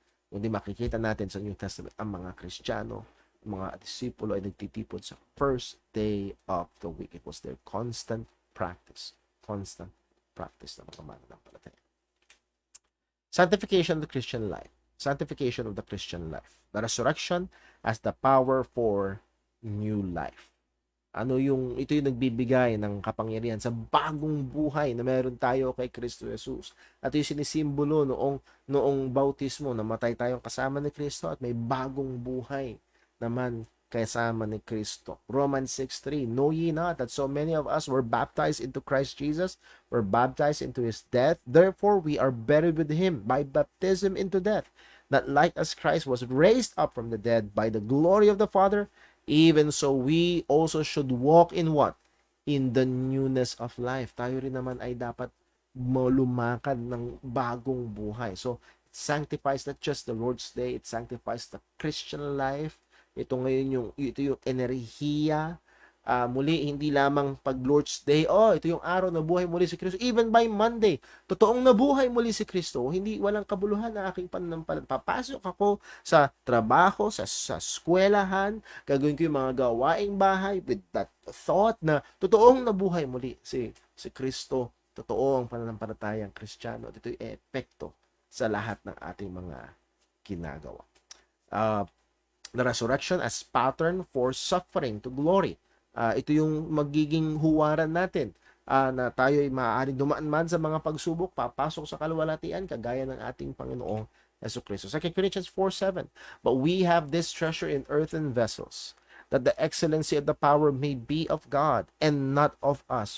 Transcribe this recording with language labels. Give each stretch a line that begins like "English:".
Filipino: Kundi makikita natin sa New Testament, ang mga Kristiyano, mga disipulo ay nagtitipon sa
English: first day of the week. It was their constant practice
Filipino: na mga mananampalataya.
English: Sanctification of the Christian life. Sanctification of the Christian life. The resurrection as the power for new life.
Filipino: Ito yung nagbibigay ng kapangyarihan sa bagong buhay na meron tayo kay Kristo Jesus. At yung sinisimbolo noong bautismo, namatay tayong kasama ni Kristo at may bagong buhay naman kasama ni Kristo.
English: Romans 6:3, know ye not that so many of us were baptized into Christ Jesus, were baptized into his death, therefore we are buried with him by baptism into death, that like as Christ was raised up from the dead by the glory of the Father, even so we also should walk in what? In the newness of life.
Filipino: Tayo rin naman ay dapat lumakad ng bagong buhay.
English: So, it sanctifies not just the Lord's Day, it sanctifies the Christian life.
Filipino: Ito yung enerhiya. Muli, hindi lamang pag Lord's Day, ito yung araw na buhay muli si Kristo.
English: Even by Monday,
Filipino: totoong nabuhay muli si Kristo. Hindi, walang kabuluhan na aking pananampalataya. Papasok ako sa trabaho, sa eskwelahan, gagawin ko yung mga gawaing bahay
English: with that thought
Filipino: na totoong nabuhay muli si Kristo. Totoo ang pananampalatayang Kristiyano. Ito yung epekto sa lahat ng ating mga ginagawa.
English: The resurrection as pattern for suffering to glory.
Filipino: Ito yung magiging huwaran natin na tayo ay maaaring dumaan man sa mga pagsubok, papasok sa kaluwalhatian kagaya ng ating Panginoong Hesus Kristo. 2 Corinthians 4:7,
English: but we have this treasure in earthen vessels, that the excellency of the power may be of God and not of us.